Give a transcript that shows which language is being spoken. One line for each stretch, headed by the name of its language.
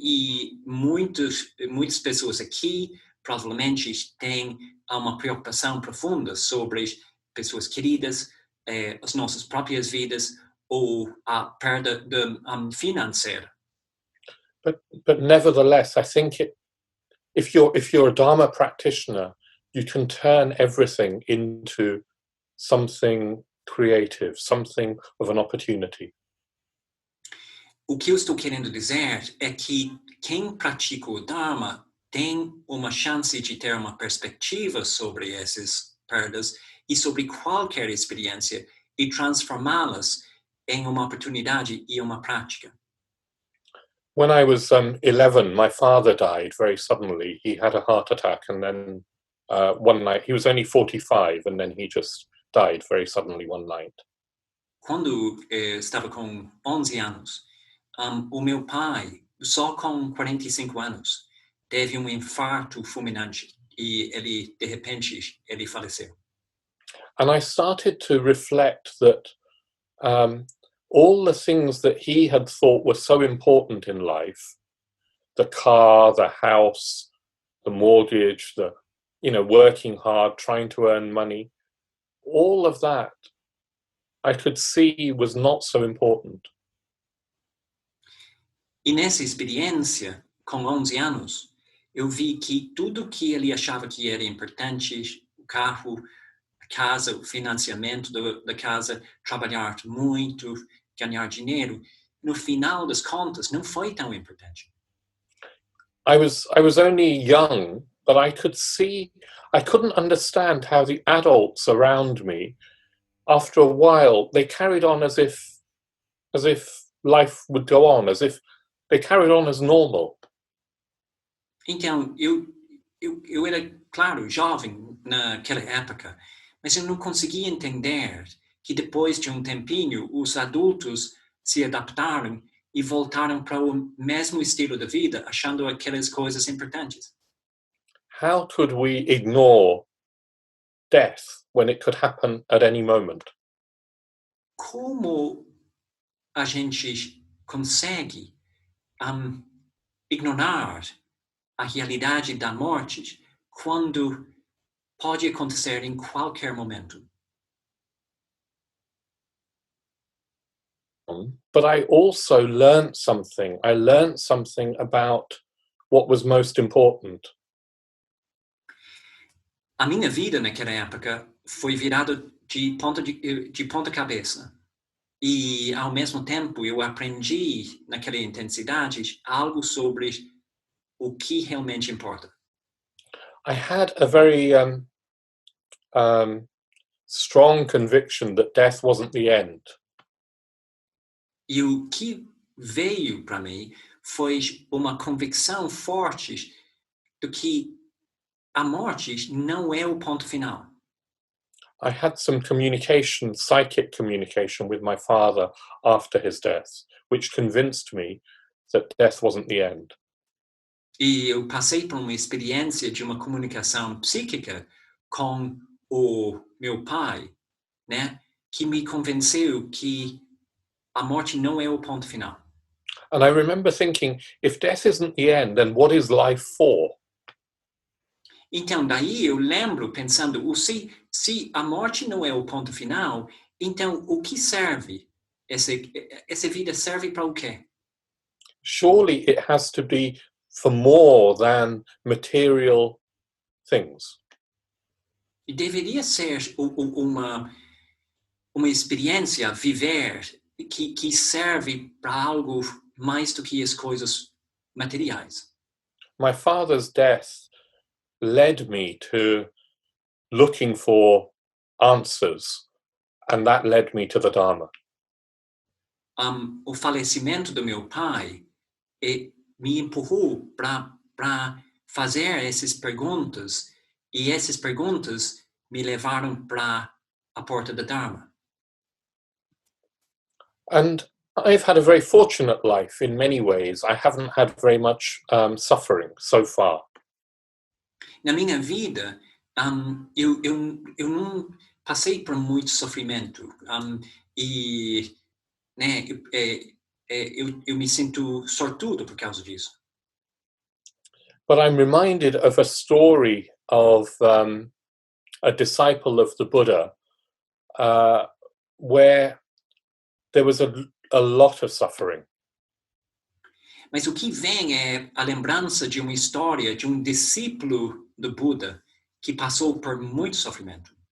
Portuguese: E muitas pessoas aqui provavelmente têm uma preocupação profunda sobre pessoas queridas, as nossas próprias vidas ou a perda financeira.
English: But nevertheless, I think if you're a Dharma practitioner, you can turn everything into something creative, something of an opportunity.
Portuguese: O que eu estou querendo dizer é que quem pratica o Dharma tem uma chance de ter uma perspectiva sobre essas perdas e sobre qualquer experiência e transformá-las em uma oportunidade e uma prática.
English: When I was 11, my father died very suddenly. He had a heart attack, and then one night, he was only 45, and then he just died very suddenly one night.
Portuguese: Quando estava com 11 anos, o meu pai, só com 45 anos, teve infarto fulminante e de repente, ele faleceu.
English: And I started to reflect that all the things that he had thought were so important in life, the car, the house, the mortgage, working hard, trying to earn money, all of that I could see was not so important.
Portuguese: E nessa experiência, com 11 anos, eu vi que tudo que ele achava que era importante, o carro, a casa, o financiamento da casa, trabalhar muito, ganhar dinheiro, no final das contas, não foi tão importante.
English: I was only young, but I couldn't understand how the adults around me, after a while, they carried on as if life would go on, as if they carried on as normal.
Portuguese: Então, eu era, claro, jovem naquela época, mas eu não conseguia entender que depois de tempinho os adultos se adaptaram e voltaram para o mesmo estilo de vida, achando aquelas coisas importantes.
English: How could we ignore death when it could happen at any moment?
Portuguese: Como a gente consegue ignorar a realidade da morte quando pode acontecer em qualquer momento?
English: But I also learned something. I learned something about what was most important.
Portuguese: A minha vida naquela época foi virada de ponta cabeça. E, ao mesmo tempo, eu aprendi naquela intensidade algo sobre o que realmente importa.
English: I had a very strong conviction that death wasn't the end.
Portuguese: E o que veio para mim foi uma convicção forte de que a morte não é o ponto final.
English: I had some psychic communication with my father after his death, which convinced me that death wasn't the end.
Portuguese: E eu passei por uma experiência de uma comunicação psíquica com o meu pai, né, que me convenceu que a morte não é o ponto final.
English: And I remember thinking, if death isn't the end, then what is life for?
Portuguese: Então, daí eu lembro pensando, se a morte não é o ponto final, então o que serve? Essa vida serve para o quê?
English: Surely it has to be for more than material things.
Portuguese: E deveria ser uma experiência, viver, que serve para algo mais do que as coisas materiais.
English: My father's death led me to looking for answers, and that led me to the Dharma.
Portuguese: O falecimento do meu pai me empurrou para fazer essas perguntas, e essas perguntas me levaram para a porta da Dharma.
English: And I've had a very fortunate life in many ways. I haven't had very much suffering so far.
Portuguese: Na minha vida, eu não passei por muito sofrimento, e né, eu me sinto sortudo por causa disso.
English: But I'm reminded of a story of a disciple of the Buddha where there was a lot of suffering.
Portuguese: Mas o que vem é a lembrança de uma história de discípulo do Buda que passou por muito sofrimento.